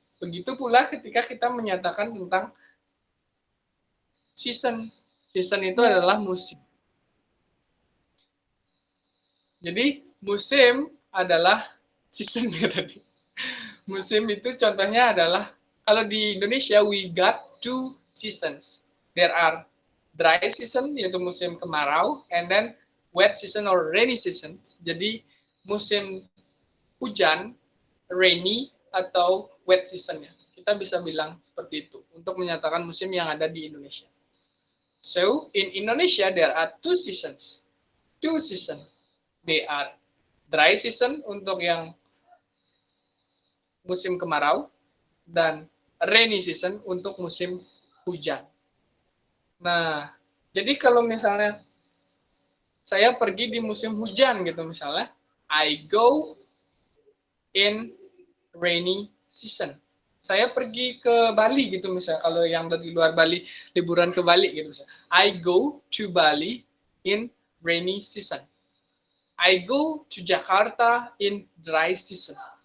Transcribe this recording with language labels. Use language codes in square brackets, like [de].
[id] Begitu pula ketika kita menyatakan tentang season. Season itu adalah musim. Jadi musim adalah seasonnya tadi. Musim itu contohnya adalah kalau di Indonesia [en] we got 2 seasons. There are dry season [id] yaitu musim kemarau [en] and then wet season or rainy season. [id] Jadi musim hujan, rainy atau wet seasonnya. Kita bisa bilang seperti itu untuk menyatakan musim yang ada di Indonesia. [en] So in Indonesia there are 2 seasons. 2 season. They are dry season [id] untuk yang musim kemarau dan rainy season untuk musim hujan. Nah, jadi kalau misalnya saya pergi di musim hujan gitu misalnya, [en] I go in rainy season. [id] Saya pergi ke Bali gitu misalnya, kalau yang dari luar Bali liburan ke Bali gitu misalnya. [en] I go to Bali in rainy season. I go to Jakarta in dry season.